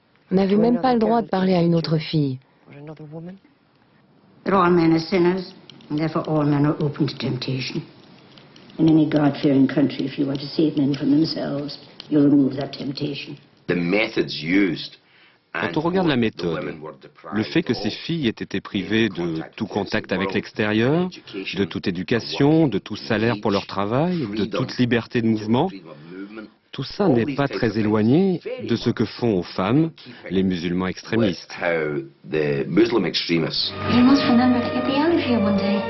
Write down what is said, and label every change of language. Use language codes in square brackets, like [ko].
[fr] On n'avait même pas le droit de parler à une autre fille. [en] That all men are sinners, and therefore all men are open to temptation. In any God-fearing country, if you want to save men from themselves, you remove that temptation. The methods used. [fr] Quand on regarde la méthode, le fait que ces filles aient été privées de tout contact avec l'extérieur, de toute éducation, de tout salaire pour leur travail, de toute liberté de mouvement, tout ça n'est pas très éloigné de ce que font aux femmes les musulmans extrémistes. [en] You must remember to get the out of here one day.